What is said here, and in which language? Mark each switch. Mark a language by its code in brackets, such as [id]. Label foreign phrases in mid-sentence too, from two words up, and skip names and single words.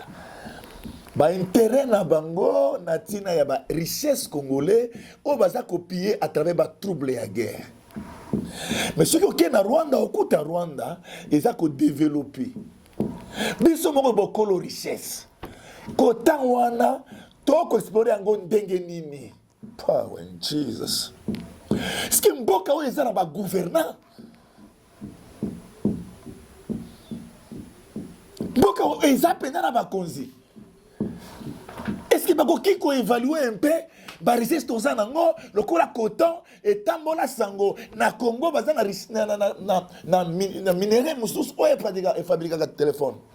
[ln] Ba intérêt na bango na tina ya ba [fr] richesse congolais [ln] o baza [fr] copier à travers [ln] ba trouble ya guerre. [fr] Mais ce qui [ln] na Rwanda okuta Rwanda eza ko développer. Biso moko bokolo richesse. Kota wana toko explorer yango ndenge nini. [en] Power in Jesus. [ln] Ski mboka o eza na ba gouvernant. Mboka o eza pena na ba konzi. que bakoki ko évaluer [fr] un peu [ln] ba richesse toza nango lokola coton et tambola sango na Congo baza na minerai mususu oyo fabrika téléphone.